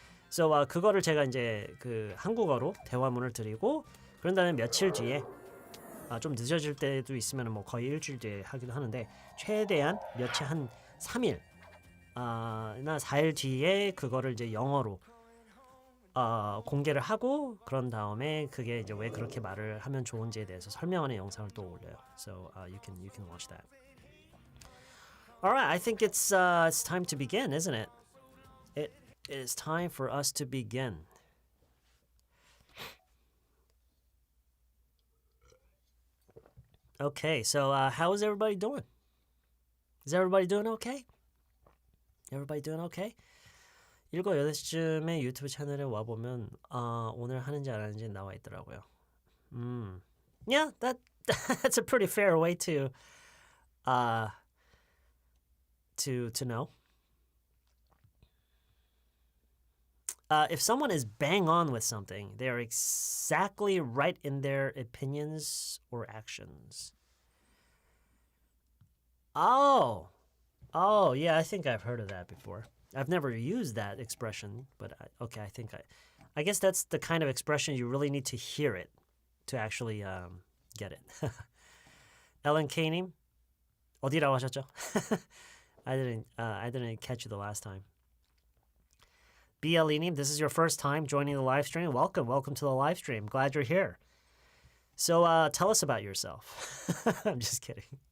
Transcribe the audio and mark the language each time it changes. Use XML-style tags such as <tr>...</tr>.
<ko>So 그거를 제가 이제 그 한국어로 대화문을 드리고 그런 다음에 며칠 뒤에 좀 늦어질 때도 있으면 뭐 거의 일주일 뒤에 하기도 하는데 최대한 며칠 한 3일 나 4일 뒤에 그거를 이제 영어로 공개를 하고 그런 다음에 그게 이제 왜 그렇게 말을 하면 좋은지에 대해서 설명하는 영상을 또 올려요.</ko> <en>So you can watch that. Alright, I think it's time to begin, isn't it? It is time for us to begin. Okay, so how is everybody doing? Is everybody doing okay? Everybody doing okay?</en> <ko>7, 8시쯤에 유튜브 채널에 와보면 오늘 하는지 안 하는지 나와 있더라고요.</ko> <en>Yeah, that's a pretty fair way to know. If someone is bang on with something, they are exactly right in their opinions or actions. Oh, yeah, I think I've heard of that before. I've never used that expression, but I guess that's the kind of expression you really need to hear it to actually get it.</en> <ko>Ellen K님, 어디라고 하셨죠?</ko> <en>I didn't catch you the last time. BLE님, this is your first time joining the live stream. Welcome to the live stream. Glad you're here. So tell us about yourself. I'm just kidding.</en>